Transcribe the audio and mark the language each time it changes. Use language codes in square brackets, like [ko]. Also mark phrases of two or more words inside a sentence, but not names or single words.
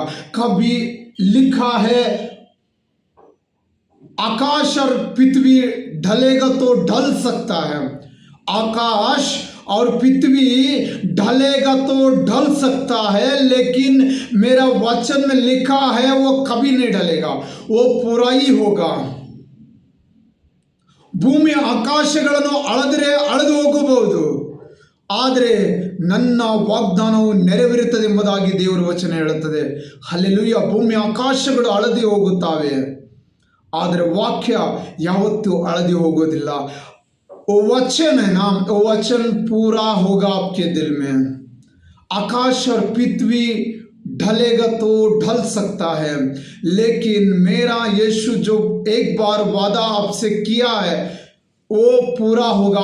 [hi] कभी लिखा है आकाश और पृथ्वी ढलेगा तो ढल सकता है, आकाश और पृथ्वी ढलेगा तो ढल सकता है, लेकिन मेरा वचन में लिखा है वो कभी नहीं ढलेगा, वो पूरा ही होगा। [kn] ಭೂಮಿ ಆಕಾಶಗಳನ್ನು ಅಳೆದು ಹೋಗಬಹುದು, ಆದರೆ ನನ್ನ ವಾಗ್ದಾನವು ನೆರವೇರುತ್ತದೆ ಎಂಬುದಾಗಿ ದೇವರ ವಚನ ಹೇಳುತ್ತದೆ। ಹಲ್ಲೆಲೂಯಾ। ಭೂಮಿ ಆಕಾಶಗಳು ಅಳೆದು ಹೋಗುತ್ತವೆ, ಆದರೆ ವಾಕ್ಯ ಯಾವತ್ತೂ ಅಳೆದು ಹೋಗೋದಿಲ್ಲ। [hi] वो वचन है ना, वो वचन पूरा होगा आपके दिल में। आकाश और पृथ्वी ढलेगा तो ढल सकता है, लेकिन मेरा यीशु जो एक बार वादा आपसे किया है वो पूरा होगा।